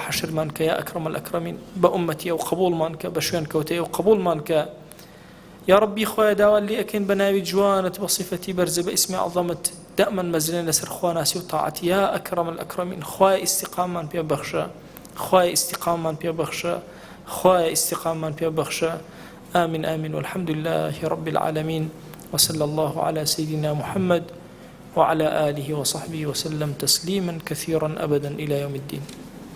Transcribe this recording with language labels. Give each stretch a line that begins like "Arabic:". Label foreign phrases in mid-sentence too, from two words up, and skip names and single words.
Central Kurdish: حەشرمان کە
Arabic: یا ئەکرەم الئەکرەمین
Central Kurdish: بە ئومەتی ئەو قبوڵمان کە بە شوێن کەوتەی ئەو قبوڵمان کە
Arabic: یا ڕەبی
Central Kurdish: خوایە داوات لێ ئەکەین بە ناوی جوانت بە سیفەتی بەرزە بە ئیسمی عەظەمت دائمەن مەزنێن لەسەر خواناسی و تاعەت
Arabic: یا ئەکرەم الئەکرەمین
Central Kurdish: خوایە ئیستیقاممان پێ بەخشە خوایە ئیستیقاممان پێ بەخشە خوایە ئیستیقاممان پێ بەخشە
Arabic: آمين آمين والحمد لله رب العالمين وصلى الله على سيدنا محمد وعلى آله وصحبه وسلم تسليما كثيرا أبدا إلى يوم الدين